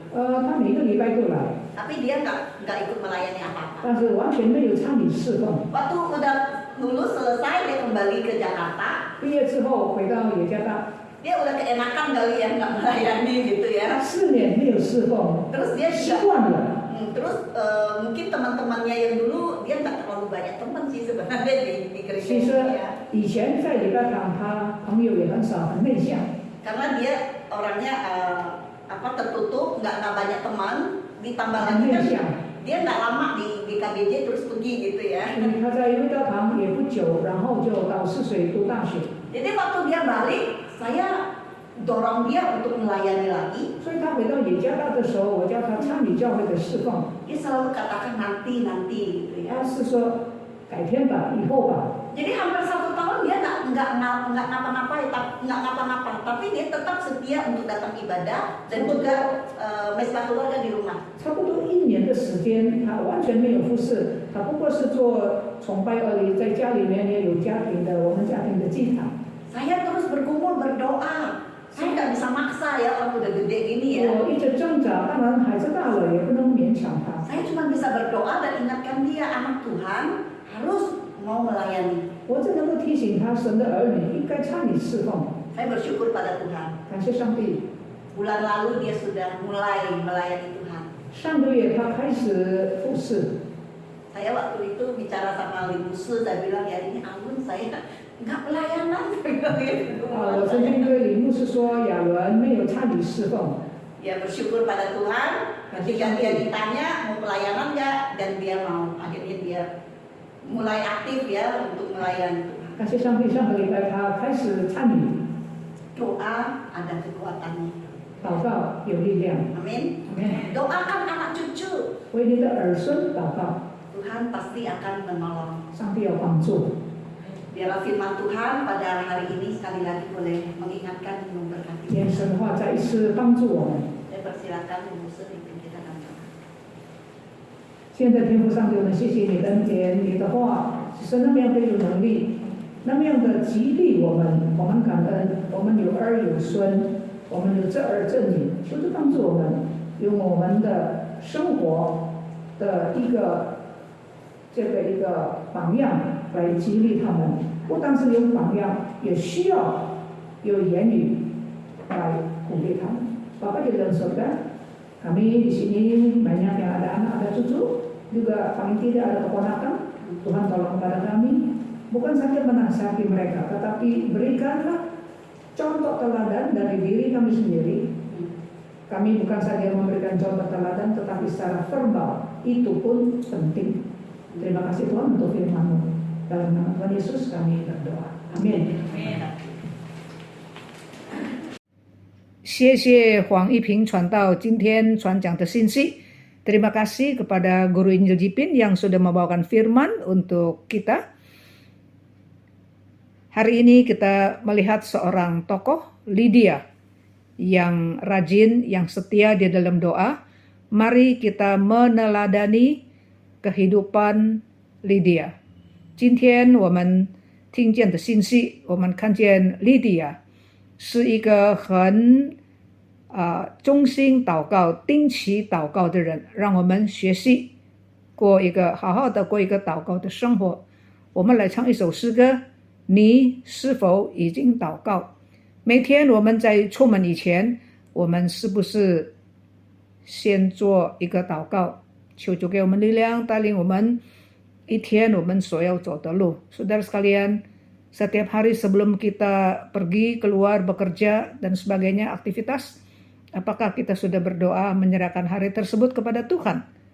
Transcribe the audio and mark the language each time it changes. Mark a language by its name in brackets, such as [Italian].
[Chinese] 他每个礼拜都来， [Indonesian] Tapi dia nggak ikut melayani apa-apa. [Chinese] 但是完全没有参与侍奉。 [Indonesian] Waktu udah lulus selesai dia kembali ke Jakarta. [Chinese] 毕业之后回到雅加达， [Indonesian] Dia udah keenakan kali ya nggak melayani gitu ya. [Chinese] 4年没有侍奉， [Indonesian] Terus dia [Chinese] 习 [Indonesian] juga [Chinese] 惯了。 [Indonesian] terus mungkin teman-temannya yang dulu dia nggak terlalu banyak teman sih sebenarnya di [Chinese] 其 [Indonesian] gereja [Chinese] 实 [Indonesian] ya. [Chinese] 以前在礼拜堂，他朋友也很少，很内向。 [Indonesian] Karena dia orangnya tertutup, nggak banyak teman. Ditambah lagi kan dia nggak lama di KBJ terus pergi gitu ya. [Chinese] 他在礼拜堂也不久，然后就到泗水读大学。 [Indonesian] Jadi waktu dia balik, saya dorong dia untuk melayani lagi. [Chinese] 所以他回到雅加达的时候，我叫他参与教会的侍奉。 [Indonesian] Dia selalu katakan nanti gitu ya. [Chinese] 他是说改天吧，以后吧。 [Indonesian] Jadi hampir 1 tahun dia nggak ngapa-ngapa, tapi dia tetap setia untuk datang ibadah dan juga mesbah keluarga di rumah. [Chinese] 差不多1年的时间，他完全没有服侍，他不过是做崇拜而已，在家里面也有家庭的，我们家庭的祭坛。 [Indonesian] Saya terus bergumul berdoa. Saya nggak bisa maksa ya orang udah gede gini ya. [Chinese] 我一直挣扎，当然孩子大了也不能勉强他。 [Indonesian] Saya cuma bisa berdoa dan ingatkan dia anak Tuhan harus mau melayani. [Chinese] 我只能够提醒他，神的儿女应该参与侍奉。 [Indonesian] Saya bersyukur pada Tuhan. [Chinese] 感谢上帝， [Indonesian] Bulan lalu dia sudah mulai melayani Tuhan. [Chinese] 上个月他开始服侍。 [Indonesian] Saya waktu itu bicara sama Limusu, saya bilang ya ini Alun saya nggak pelayanan. [Chinese] 我曾经对李牧师说，亚伦没有参与侍奉。 [Indonesian] Dia bersyukur pada Tuhan. Ketika dia ditanya mau pelayanan nggak, dan dia mau. Akhirnya dia mulai aktif ya untuk melayani Tuhan. [Chinese] 感谢上帝，上个礼拜他开始参与。 [Indonesian] Doa ada kekuatannya. [Chinese] 祷告有力量。 [Indonesian] Amin. Amin. Doakan anak cucu. [Chinese] 为你的儿孙祷告， [Indonesian] Tuhan pasti akan menolong. [Chinese] 上帝要帮助。 [Indonesian] Biarlah firman Tuhan pada hari ini sekali lagi boleh mengingatkan dan memberkati. [Chinese] 愿神的话再一次帮助我们。 [Indonesian] Saya persilakan Limusu pimpin kita dalam doa. [Chinese] 现在天父上帝，我们谢谢你的恩典，你的话是那么样的有能力，那么样的激励我们。我们感恩，我们有儿有孙，我们有这儿这女，求主帮助我们，用我们的生活的一个榜样来激励他们。不单是有榜样，也需要有言语来鼓励他们。 [Indonesian] Bapak di dalam surga, kami di sini banyak yang ada anak, ada cucu, juga paling tidak ada keponakan. Tuhan tolong pada kami, bukan saja menasihati mereka, tetapi berikanlah contoh teladan dari diri kami sendiri. Kami bukan saja memberikan contoh teladan, tetapi secara verbal itu pun penting. Terima kasih Tuhan untuk firman-Mu. Dalam nama Tuhan Yesus kami berdoa. Amin. [Chinese] 谢谢黄一平传道今天传讲的信息。 [Indonesian] Terima kasih kepada Guru Injil Jipin yang sudah membawakan firman untuk kita. Hari ini kita melihat seorang tokoh, Lydia, yang rajin, yang setia di dalam doa. Mari kita meneladani kehidupan Lydia. [Chinese] 今天我们听见的信息，我们看见 Lydia 是一个很忠心祷告、定期祷告的人，让我们学习好好的过一个祷告的生活。我们来唱一首诗歌，你是否已经祷告？每天我们在出门以前，我们是不是先做一个祷告？求主给我们力量，带领我们一天我们所要走的路。 [Indonesian] Saudara sekalian, setiap hari sebelum kita pergi, keluar, bekerja, dan sebagainya, aktivitas, apakah kita sudah berdoa menyerahkan hari tersebut kepada Tuhan?